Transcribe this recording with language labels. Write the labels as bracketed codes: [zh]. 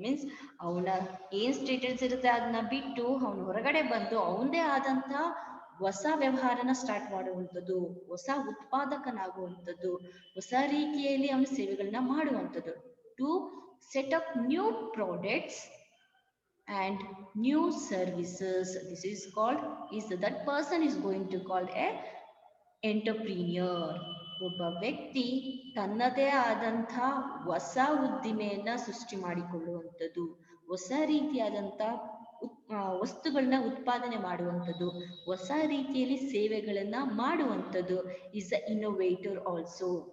[kn] Means ಅವನ ಏನ್ status ಇರುತ್ತೆ ಅದನ್ನ ಬಿಟ್ಟು ಅವನು ಹೊರಗಡೆ ಬಂದು ಅವನದೇ ಆದಂತ ಹೊಸ ವ್ಯವಹಾರನ ಸ್ಟಾರ್ಟ್ ಮಾಡುವಂಥದ್ದು, ಹೊಸ ಉತ್ಪಾದಕನಾಗುವಂಥದ್ದು, ಹೊಸ ರೀತಿಯಲ್ಲಿ ಅವನ ಸೇವೆಗಳನ್ನ ಮಾಡುವಂಥದ್ದು. [en] To set up new products and new services. This is called, that person is going to called a entrepreneur. [kn] ಒಬ್ಬ ವ್ಯಕ್ತಿ ತನ್ನದೇ ಆದಂಥ ಹೊಸ ಉದ್ದಿಮೆಯನ್ನ ಸೃಷ್ಟಿ ಮಾಡಿಕೊಳ್ಳುವಂಥದ್ದು, ಹೊಸ ರೀತಿಯಾದಂಥ ವಸ್ತುಗಳನ್ನ ಉತ್ಪಾದನೆ ಮಾಡುವಂಥದ್ದು, ಹೊಸ ರೀತಿಯಲ್ಲಿ ಸೇವೆಗಳನ್ನ ಮಾಡುವಂಥದ್ದು [en] Is a innovator also.